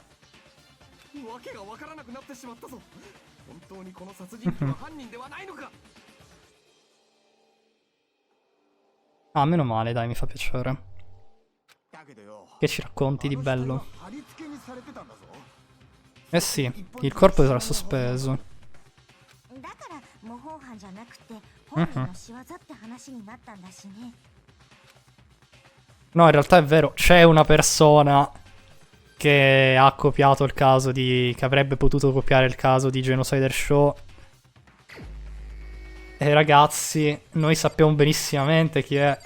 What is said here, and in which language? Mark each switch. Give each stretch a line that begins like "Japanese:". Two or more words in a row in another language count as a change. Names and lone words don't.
Italian: Ah, meno male, dai, mi fa piacere. Che ci racconti di bello? Eh sì, il corpo sarà sospeso.
Japanese: だから模倣犯じゃなくて本人の仕業って話になったんだしね。
Italian: No, in realtà è vero, c'è una persona che ha copiato il caso di... che avrebbe potuto copiare il caso di Genocide Show. E ragazzi, noi sappiamo benissimamente chi è.